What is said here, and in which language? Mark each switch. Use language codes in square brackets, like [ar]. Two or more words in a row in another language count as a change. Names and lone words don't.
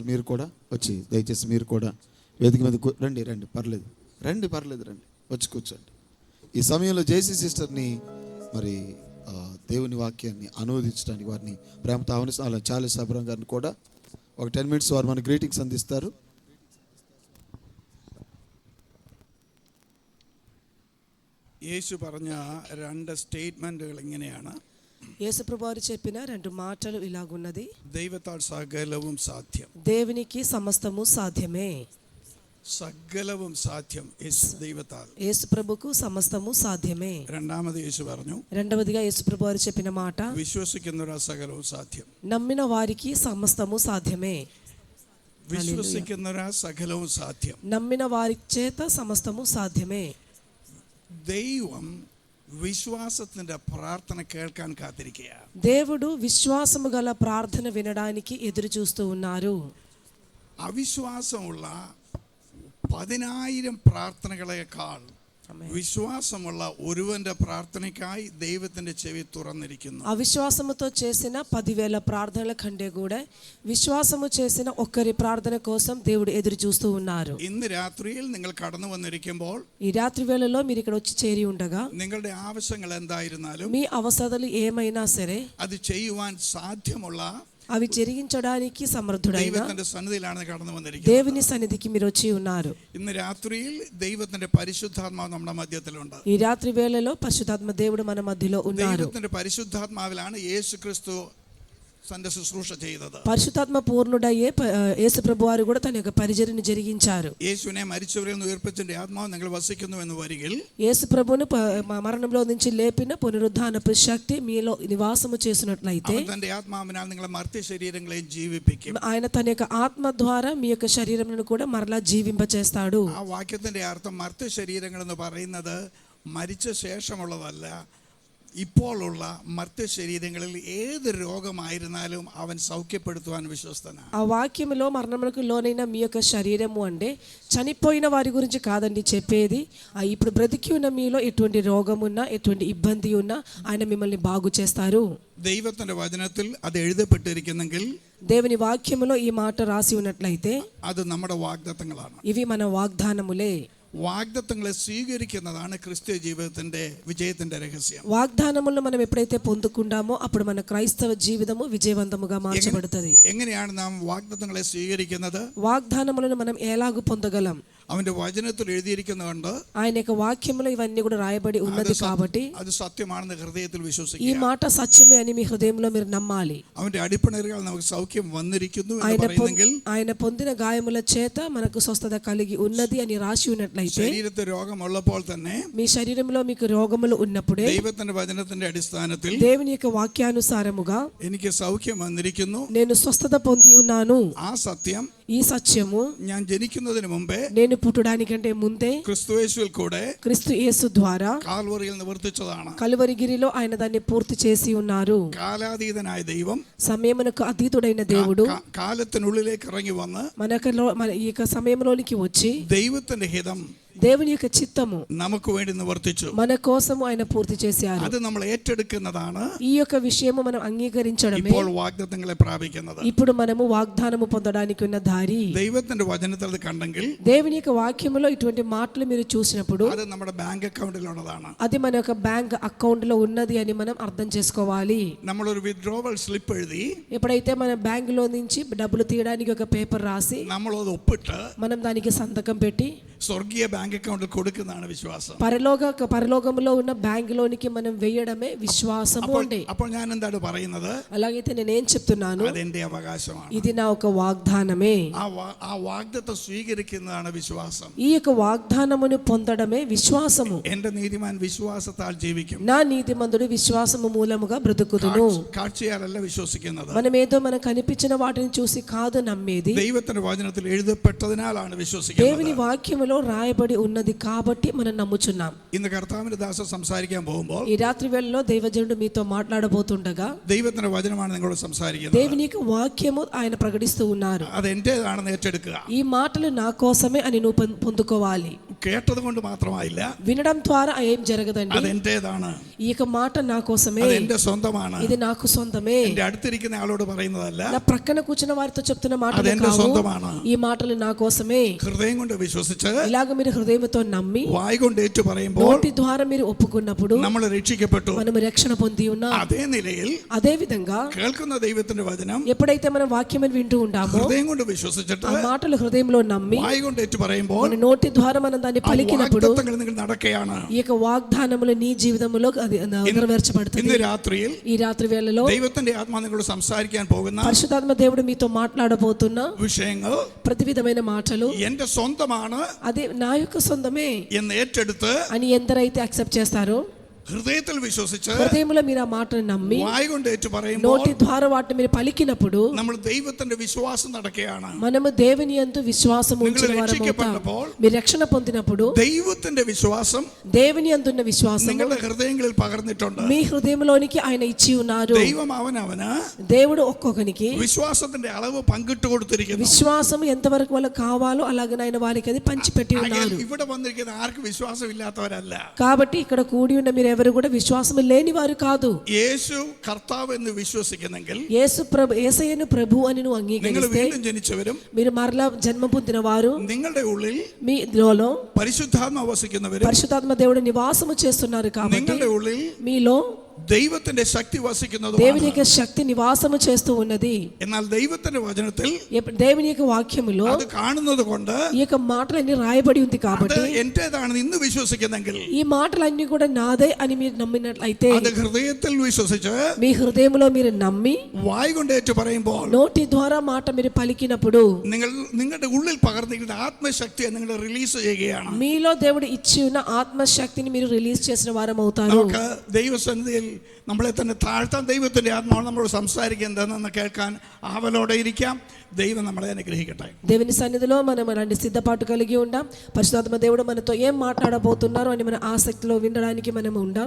[te] మీరు కూడా వచ్చి దయచేసి మీరు కూడా వేదిక మీద రండి. పర్లేదు రండి వచ్చి కూర్చోండి. ఈ సమయంలో జేసీ సిస్టర్ని మరి దేవుని వాక్యాన్ని అనువదించడానికి వారిని ప్రేమతో ఆహ్వానిస్తాం. అలా చార్లెస్ అబ్రహం గారిని కూడా ఒక 10 minutes వారు మన గ్రీటింగ్స్ అందిస్తారు. [ml] യേശു പറഞ്ഞ 2 സ്റ്റേറ്റ്മെന്റുകൾ ഇങ്ങനെയാണ്. [te] యేసుప్రభువారు చెప్పిన 2 మాటలు ఇలాగున్నది. [ml] ദൈവത്താൽ സകലവും സാധ്യം. [te] దేవునికి సమస్తము సాధ్యమే. [ml] സകലവും സാധ്യം ദൈവത്താൽ. [te] యేసుప్రభుకు సమస్తము సాధ్యమే. [ml] രണ്ടാമത് യേശു പറഞ്ഞു. [te] రెండవదిగా యేసుప్రభువారు చెప్పిన మాట [ml] വിശ്വസിക്കുന്നവരാ സകലവും സാധ്യം. [te] నమ్మిన వారికి సమస్తము సాధ్యమే. [ml] വിശ്വസിക്കുന്നവരാ സകലവും സാധ്യം. [te] నమ్మిన వారి చేత సమస్తము సాధ్యమే. [ml] ദൈവം വിശ്വാസത്തിന്റെ പ്രാർത്ഥന കേൾക്കാൻ കാത്തിരിക്കുക. [te] దేవుడు విశ్వాసము గల ప్రార్థన వినడానికి ఎదురు చూస్తూ ఉన్నారు. [ml] അവിശ്വാസമുള്ള 10,000 പ്രാർത്ഥനകളെക്കാൾ വിശ്വാസമുള്ള ഒരുവന്റെ പ്രാർത്ഥനയ്ക്കായി ദൈവത്തിന്റെ ചെവി തുറന്നിരിക്കുന്നു. [te] అవిశ్వాసముతో చేసిన 10,000 ప్రార్థనల కంటే కూడా విశ్వాసము చేసిన ఒక్కరి ప్రార్థన కోసం దేవుడు ఎదురు చూస్తూ ఉన్నారు. [ml] ഇന്ന് രാത്രിയിൽ നിങ്ങൾ കടന്നു വന്നിരിക്കുമ്പോൾ [te] ఈ రాత్రి వేళలో మీరు ఇక్కడ వచ్చి చేరి ఉండగా [ml] നിങ്ങളുടെ ആവശ്യങ്ങൾ എന്തായിരുന്നാലും [te] మీ అవసరాలు ఏమైనా సరే [ml] അത് ചെയ്യുവാൻ സാധ്യമുള്ള [te] అవి జరిగించడానికి సమర్థుడైన [ml] ദൈവത്തിന്റെ സന്നിധിയിലാണ് കടന്നു വന്നിരിക്കുന്നത്. [te] దేవుని సన్నిధికి మీరు వచ్చి ఉన్నారు. [ml] ഇന്ന് രാത്രിയിൽ ദൈവത്തിന്റെ പരിശുദ്ധാത്മാവ് നമ്മുടെ മധ്യത്തിലുണ്ട്. [te] ఈ రాత్రి వేళలో పరిశుద్ధాత్మ దేవుడు మన మధ్యలో ఉన్నారు. [ml] ദൈവത്തിന്റെ പരിശുദ്ധാത്മാവിലാണ് യേശുക്രിസ്തു തന്റെ ശുശ്രൂഷ ചെയ്തത്. [te] పరిశుద్ధాత్మ పూర్ణుడయ్యే యేసు ప్రభువారు కూడా తన యొక్క పరిచర్యను జరిగించారు. [ml] യേശുവിനെ മരിച്ചവരിൽ നിന്ന് ഉയർപ്പിച്ചതിന്റെ ആത്മാവ് നിങ്ങൾ വസിക്കുന്നു എന്ന് വരികിൽ [te] యేసు ప్రభువును మరణంలో నుంచి లేపిన పునరుద్ధానపు శక్తి మీలో నివాసము చేసినట్లయితే [ml] അവൻ തന്റെ ആത്മാവിനാൽ നിങ്ങളെ മർത്യ ശരീരങ്ങളെ ജീവിപ്പിക്കും. [te] ఆయన తన యొక్క ఆత్మ ద్వారా మీ యొక్క శరీరమును కూడా మరలా జీవింపచేస్తాడు. [ml] ആ വാക്യത്തിന്റെ അർത്ഥം മർത്യ ശരീരങ്ങൾ എന്ന് പറയുന്നത് മരിച്ച ശേഷമുള്ളതല്ല, ഇപ്പോഴുള്ള മർത്യ ശരീരങ്ങളിൽ ഏത് രോഗമായിരുന്നാലും അവൻ സൗഖ്യപ്പെടുത്തുവാൻ വിശ്വസ്തനാണ്. [te] ఆ వాక్యములో మరణమునకు లోనైన మీ యొక్క శరీరము అంటే చనిపోయిన వారి గురించి కాదండి చెప్పేది. ఇప్పుడు బ్రతికి ఉన్న మీలో ఎటువంటి రోగం ఉన్నా ఎటువంటి ఇబ్బంది ఉన్నా ఆయన మిమ్మల్ని బాగు చేస్తారు. [ml] ദൈവത്തിന്റെ വചനത്തിൽ അത് എഴുതപ്പെട്ടിരിക്കുന്നെങ്കിൽ [te] దేవుని వాక్యములో ఈ మాట రాసి ఉన్నట్లయితే [ml] അത് നമ്മുടെ വാഗ്ദത്തങ്ങളാണ്. [te] ఇవి మన వాగ్దానములే. [ml] വാഗ്ദത്തങ്ങളെ സ്വീകരിക്കുന്നതാണ് ക്രിസ്തീയ ജീവിതത്തിന്റെ വിജയത്തിന്റെ രഹസ്യം. [te] వాగ్దానములను మనం ఎప్పుడైతే పొందుకుంటామో అప్పుడు మన క్రైస్తవ జీవితము విజయవంతముగా మార్చబడుతుంది. [ml] എങ്ങനെയാണ് നാം വാഗ്ദത്തങ്ങളെ സ്വീകരിക്കുന്നത്? [te] వాగ్దానములను మనం ఎలాగూ పొందగలం? [ml] അവന്റെ വചനത്തിൽ എഴുതിയിരിക്കുന്നുണ്ട്. [te] ఆయన యొక్క వాక్యములో ఇవన్నీ కూడా రాయబడి ఉన్నది కాబట్టి [ml] അത് സത്യമാണെന്ന് ഹൃദയത്തിൽ [te] ఈ [ml] വിശ്വസിക്കുക. [te] మాట సత్యమే అని మీ హృదయంలో మీరు నమ్మాలి. [ml] അവന്റെ അടിപ്പിണരുകൾ നമുക്ക് സൗഖ്യം വന്നിരിക്കുന്നു എന്ന് പറയുന്നെങ്കിൽ [te] ఆయన పొందిన గాయముల చేత మనకు స్వస్థత కలిగి ఉన్నది అని రాసి ఉన్నట్లయితే [ml] ശരീരത്തിൽ രോഗമുള്ളപ്പോൾ തന്നെ [te] మీ శరీరంలో మీకు రోగములు ఉన్నప్పుడే [ml] ദൈവത്തിന്റെ വചനത്തിന്റെ അടിസ്ഥാനത്തിൽ [te] దేవుని యొక్క వాక్యానుసారముగా [ml] എനിക്ക് സൗഖ്യം വന്നിരിക്കുന്നു, [te] నేను స్వస్థత పొంది ఉన్నాను, [ml] ആ സത്യം [te] ఈ సత్యము [ml] ഞാൻ ജനിക്കുന്നതിന് മുമ്പേ [te] నేను పుట్టడానికంటే ముందే [ml] ക്രിസ്തുയേശുവിൽ കൂടെ [te] క్రీస్తు యేసు ద్వారా [ml] കാൽവറിയിൽ നിവർത്തിച്ചതാണ്. [te] కలువరిగిరిలో ఆయన దాన్ని పూర్తి చేసి ఉన్నారు. [ml] കാലാതീതനായ ദൈവം [te] సమయమునకు అతీతుడైన దేవుడు [ml] കാലത്തിനുള്ളിലേക്ക് ഇറങ്ങി വന്ന് [te] మన ఈ యొక్క సమయంలోనికి వచ్చి [ml] ദൈവത്തിന്റെ ഹിതം [te] దేవుని యొక్క చిత్తము [ml] നമുക്ക് വേണ്ടി നിവർത്തിച്ചു. [te] మన కోసము ఆయన పూర్తి చేశారు. [ml] അത് നമ്മൾ ഏറ്റെടുക്കുന്നതാണ് [te] ఈ యొక్క విషయము మనం అంగీకరించడమే [ml] ഇപ്പോൾ വാഗ്ദത്തങ്ങളെ പ്രാപിക്കുന്നത്. [te] ఇప్పుడు మనము వాగ్దానము పొందడానికి ఉన్న దారి. [ml] ദൈവത്തിന്റെ വചനത്തിൽ അത് കണ്ടെങ്കിൽ [te] దేవుని యొక్క వాక్యములో ఇటువంటి మాటలు మీరు చూసినప్పుడు [ml] അത് നമ്മുടെ [en] bank account. [te] అది మన యొక్క [en] bank account [te] లో ఉన్నది అని మనం అర్థం చేసుకోవాలి. [ml] നമ്മളൊരു [en] withdrawal slip [ml] എഴുതി [te] ఎప్పుడైతే మన బ్యాంక్ లో నుంచి డబ్బులు తీయడానికి ఒక పేపర్ రాసి [ml] നമ്മളത് ഒപ്പിട്ട് [te] మనం దానికి సంతకం పెట్టి [ml] സ്വർഗീയ [en] bank account [ml] കൊടുക്കുന്നതാണ് വിശ്വാസം. [te] పరలోకములో ఉన్న బ్యాంక్ లోనికి మనం వేయడమే విశ్వాసము అంటే. [ml] അപ്പോൾ ഞാൻ എന്താണ് പറയുന്നത്? [te] అలాగైతే నేనేం చెప్తున్నాను? [ml] അതെന്റെ അവകാശമാണ്. [te] ఇది నా ఒక వాగ్దానమే. [ml] ആ വാഗ്ദത്തം സ്വീകരിക്കുന്നതാണ് വിശ്വാസം. [te] ఈ యొక్క వాగ్దానమును పొందడమే విశ్వాసము. [ml] എന്റെ നീതിമാൻ വിശ്വാസത്താൽ ജീവിക്കും. [te] నా నీతిమంతుడు విశ్వాసము మూలముగా బ్రతుకుదును. [ml] കാഴ്ചയാലല്ല വിശ്വസിക്കുന്നത്. [te] మనం ఏదో మనకు కనిపించిన వాటిని చూసి కాదు నమ్మేది. [ml] ദൈവത്തിന്റെ വചനത്തിൽ എഴുതപ്പെട്ടതിനാലാണ് വിശ്വസിക്കുന്നത്. [te] దేవుని వాక్యములో రాయబడి ఉన్నది కాబట్టి మనం నమ్ముచున్నాం. [ml] ഇന്ന് കർത്താവിന്റെ ദാസൻ സംസാരിക്കാൻ പോകുമ്പോൾ [te] ఈ రాత్రి వేళలో దైవజనుడు మీతో మాట్లాడబోతుండగా [ml] ദൈവത്തിന്റെ വചനമാണ് നിങ്ങളോട് സംസാരിക്കുന്നത്. [te] దేవుని యొక్క వాక్యము ఆయన ప్రకటిస్తూ ఉన్నారు. [ml] അത് എന്റേതാണെന്ന് ഏറ്റെടുക്കുക. [te] ఈ మాటలు నా కోసమే అని నువ్వు పొందుకోవాలి. [ml] കേട്ടത് കൊണ്ട് മാത്രമായില്ല, [te] వినడం ద్వారా ఏం జరగదండి. [ml] അത് എന്റേതാണ്. [te] ఈ యొక్క మాట నా కోసమే, [ml] അത് എന്റെ സ്വന്തമാണ്. [te] ఇది నాకు సొంతమే. [ml] എന്റെ അടുത്തിരിക്കുന്ന ആളോട് പറയുന്നതല്ല, [te] నా ప్రక్కన కూర్చున్న వారితో చెప్తున్న మాటలు [ml] അതെന്റെ [te] కావు. [ml] സ്വന്തമാണ്. [te] ఈ మాటలు నా కోసమే. [ml] ഹൃദയം കൊണ്ട് വിശ്വസിച്ച് [te] ఇలాగ మీరు హృదయంతో నమ్మి [ml] വായ് കൊണ്ട് ഏറ്റു പറയുമ്പോൾ [te] నోటి ద్వారా మీరు ఒప్పుకున్నప్పుడు [ml] നമ്മൾ രക്ഷിക്കപ്പെട്ടു. [te] మనము రక్షణ పొంది ఉన్నాం. [ml] അതേ നിലയിൽ [te] అదే విధంగా [ml] കേൾക്കുന്ന ദൈവത്തിന്റെ വചനം [te] ఎప్పుడైతే మనం వాక్యమని వింటూ ఉంటామో [ml] ഹൃദയം കൊണ്ട് വിശ്വസിച്ചിട്ട് [te] ఆ మాటలు హృదయంలో నమ్మి [ml] വായ് കൊണ്ട് ഏറ്റു പറയുമ്പോൾ [te] మన నోటి ద్వారా మనం దాన్ని పలికినప్పుడు [ml] വാഗ്ദത്തങ്ങൾ നിങ്ങൾ നടക്കുകയാണ്. [te] ఈ యొక్క వాగ్దానములు నీ జీవితంలో అది నెరవేర్చబడుతుంది. [ml] ഇന്ന് രാത്രിയിൽ [te] ఈ రాత్రి వేళలో [ml] ദൈവത്തിന്റെ ആത്മാ നിങ്ങളോട് സംസാരിക്കാൻ പോകുന്ന [te] పరిశుద్ధాత్మ దేవుడు మీతో మాట్లాడబోతున్న [ml] വിഷയങ്ങൾ [te] ప్రతి విధమైన మాటలు [ml] എന്റെ സ്വന്തമാണ് [te] అదే నా యొక్క సొంతమే [ml] എന്ന് ഏറ്റെടുത്ത് [te] అని ఎందరైతే యాక్సెప్ట్ చేస్తారో [ml] హృదయത്തിൽ విశ్వసించి [te] హృదయంలో మీరు ఆ మాటను నమ్మి [ml] వాయి കൊണ്ട് ഏറ്റു പറയുമ്പോൾ [te] నోటి ద్వారా వాటిని మీరు పలికినప్పుడు [ml] നമ്മൾ ദൈവത്തിന്റെ വിശ്വാസം നടക്കുകയാണ്. [te] మనము దేవుని యందు విశ్వాసం ఉంచిన వారమవుతాం. మీరు రక్షణ పొందినప్పుడు [ml] ദൈവത്തിന്റെ വിശ്വാസം [te] దేవుని యందున్న విశ్వాసం [ml] നിങ്ങളുടെ ഹൃദയങ്ങളിൽ പകർന്നിട്ടുണ്ട്. [te] మీ హృదయంలోనికి ఆయన ఇచ్చి ఉన్నారు. [ml] ദൈവം അവനവന് [te] దేవుడు ఒక్కొక్కనికి [ml] വിശ്വാസത്തിന്റെ അളവ് പങ്കിട്ട് കൊടുത്തിരിക്കുന്നു. [te] విశ్వాసం ఎంతవరకు వాళ్ళకి కావాలో అలాగే ఆయన వారికి అది పంచిపెట్టి ఉన్నారు. [ml] ഇവിടെ വന്നിരിക്കുന്ന ആർക്കും വിശ്വാസം ഇല്ലാത്തവരല്ല. [te] కాబట్టి ఇక్కడ కూడి ఉన్న మీరు ఎవరు కూడా విశ్వాసం లేని వారు కాదు. [ml] യേശു കർത്താവ് എന്ന് വിശ്വസിക്കുന്നെങ്കിൽ, [te] యేసయ్యను ప్రభు అని నువ్వు అంగీకరిస్తే, [ml] വീണ്ടും ജനിച്ചവരും [te] మీరు మరలా జన్మ పొందిన వారు, [ml] നിങ്ങളുടെ ഉള്ളിൽ [te] మీలో [ml] പരിശുദ്ധാത്മ വസിക്കുന്നവരും, [te] పరిశుద్ధాత్మ దేవుడు నివాసము చేస్తున్నారు కాబట్టి [ml] നിങ്ങളുടെ ഉള്ളിൽ [te] మీలో [ml] ദൈവത്തിന്റെ ശക്തി വസിക്കുന്നതുമാണ്. [te] దేవుని యొక్క శక్తి నివాసము చేస్తూ ఉన్నది. [ml] എന്നാൽ ദൈവത്തിന്റെ വചനത്തിൽ [te] దేవుని యొక్క వాక్యములో [ml] അത് കാണുന്നത് കൊണ്ട് [te] ఈ యొక్క మాటలన్నీ రాయబడి ఉంది కాబట్టి [ml] എന്റേതാണെന്ന് ഇന്ന് വിശ്വസിക്കുന്നെങ്കിൽ, [te] ఈ మాటలన్నీ కూడా నాదే అని మీరు నమ్మినట్లయితే, [ml] അത് ഹൃദയത്തിൽ വിശ്വസിച്ച് [te] మీ హృదయంలో మీరు నమ్మి [ml] വായ് കൊണ്ട് ഏറ്റു പറയുമ്പോൾ, [te] నోటి ద్వారా మాట మీరు పలికినప్పుడు [ml] നിങ്ങളുടെ ഉള്ളിൽ പകർന്നിരിക്കുന്ന ആത്മശക്തിയെ നിങ്ങൾ റിലീസ് ചെയ്യുകയാണ്. [te] మీలో దేవుడు ఇచ్చి ఉన్న ఆత్మశక్తిని మీరు రిలీజ్ చేసిన వారం అవుతారు. [ml] നമുക്ക് ദൈവസന്നിധിയിൽ നമ്മളെ തന്നെ താഴ്ത്താൻ ദൈവത്തിന്റെ ആത്മാവ് നമ്മളോട് സംസാരിക്കുന്നതെന്ന് കേൾക്കാൻ ആവലോടെ ഇരിക്കാം. ദൈവം നമ്മളെ അനുഗ്രഹിക്കട്ടെ. [te] దేవుని సన్నిధిలో మనం అలాంటి సిద్ధపాటు కలిగి ఉండాం. పరిశుద్ధాత్మ దేవుడు మనతో ఏం మాట్లాడబోతున్నారో అని మన ఆసక్తిలో వినడానికి మనం ఉండాం.